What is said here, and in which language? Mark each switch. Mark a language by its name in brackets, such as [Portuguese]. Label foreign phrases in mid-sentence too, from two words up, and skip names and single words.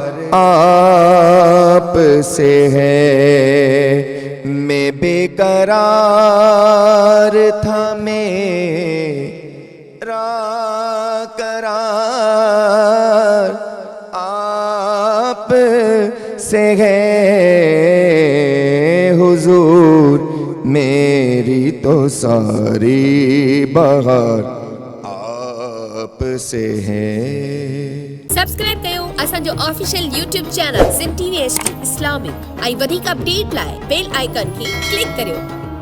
[Urdu] آپ سے ہے، میں بے قرار تھا، میرا قرار آپ سے ہے، حضور میری تو ساری بہار آپ سے ہے۔ [Sindhi] سبسڪرائب कयो असांजो [English] official YouTube channel [Sindhi] सिंध TV HD इस्लामिक ऐं वधीक अपडेट लाइ [English] bell icon [Sindhi] खे क्लिक करियो।